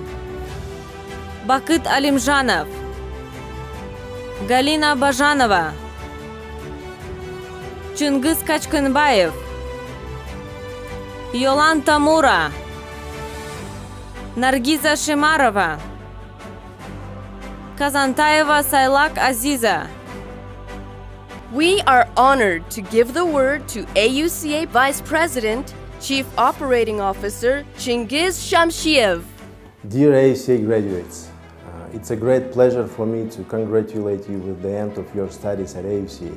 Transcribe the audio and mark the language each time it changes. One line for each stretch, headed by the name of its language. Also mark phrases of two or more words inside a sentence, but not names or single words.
Kyrgyz: Бакыт Алимжанов, Галина Бажанова, Чингиз Качканбаев, Йоланта Мура, Наргиза Шимарова, Казантаева Сайлак Азиза.
English: We are honored to give the word to AUCA Vice President, Chief Operating Officer Chingiz Shamshiev. Dear AUCA graduates, it's a great pleasure for me to congratulate you with the end of your studies at AUCA.